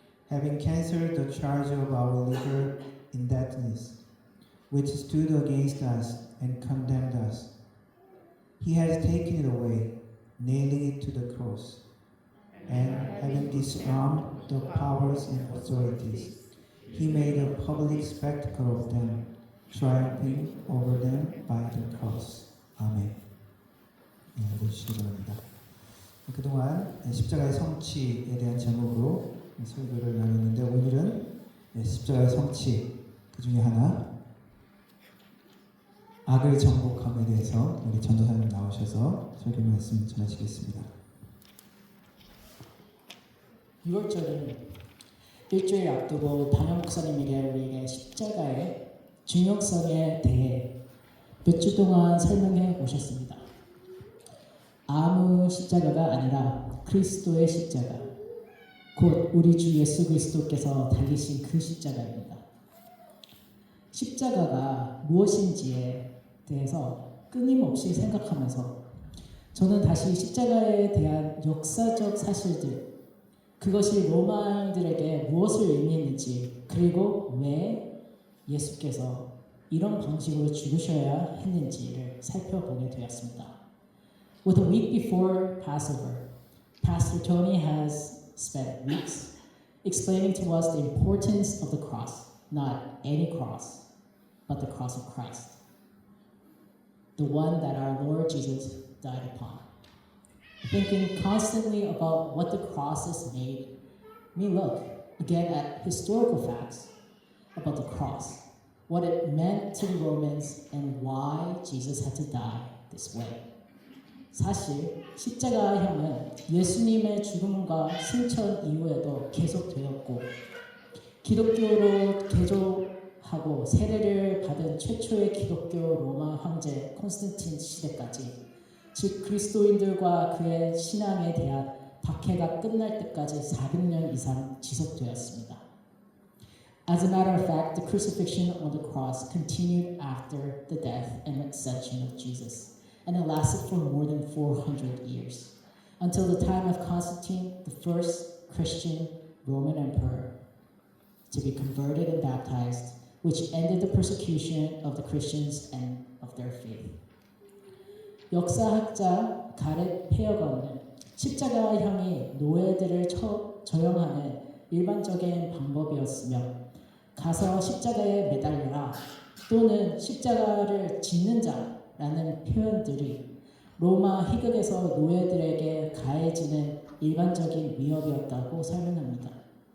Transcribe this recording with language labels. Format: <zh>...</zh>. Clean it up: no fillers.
<en>Having cancelled the charge of our legal indebtedness, which stood against us and condemned us, he has taken it away, nailing it to the cross. And having disarmed the powers and authorities, he made a public spectacle of them, triumphing over them by the cross.</en> <ko>아멘. 읽어주시기 바랍니다. 그동안 십자가의 성취에 대한 제목으로 설교를 나눴는데 오늘은 십자가의 성취 그 중에 하나 악을 정복함에 대해서 우리 전도사님 나오셔서 설교 말씀 전하시겠습니다. 6월절은 일주일 앞두고 담임 목사님에게 우리에게 십자가의 중요성에 대해 몇 주 동안 설명해 오셨습니다. 아무 십자가가 아니라 그리스도의 십자가, 곧 우리 주 예수 그리스도께서 달리신 그 십자가입니다. 십자가가 무엇인지에 대해서 끊임없이 생각하면서 저는 다시 십자가에 대한 역사적 사실들, 그것이 로마인들에게 무엇을 의미했는지, 그리고 왜 예수께서 이런 방식으로 죽으셔야 했는지를 살펴보게 되었습니다.</ko> <en>With a week before Passover, Pastor Tony has spent weeks explaining to us the importance of the cross, not any cross, but the cross of Christ, the one that our Lord Jesus died upon. Thinking constantly about what the cross has made me look again at historical facts about the cross, what it meant to the Romans, and why Jesus had to die this way.</en> <ko>사실 십자가형은 예수님의 죽음과 승천 이후에도 계속되었고 기독교로 개조하고 세례를 받은 최초의 기독교 로마 황제 콘스탄틴 시대까지, 즉 그리스도인들과 그의 신앙에 대한 박해가 끝날 때까지 400년 이상 지속되었습니다.</ko> <en>As a matter of fact, the crucifixion on the cross continued after the death and ascension of Jesus, and it lasted for more than 400 years, until the time of Constantine, the first Christian Roman emperor, to be converted and baptized, which ended the persecution of the Christians and of their faith.</en> <ko>역사학자 가렛 페어건은 십자가형이 노예들을 저용하는 일반적인 방법이었으며 가서 십자가에 매달려라 또는 십자가를 짓는 자라는 표현들이 로마 희극에서 노예들에게 가해지는 일반적인 위협이었다고 설명합니다.</ko>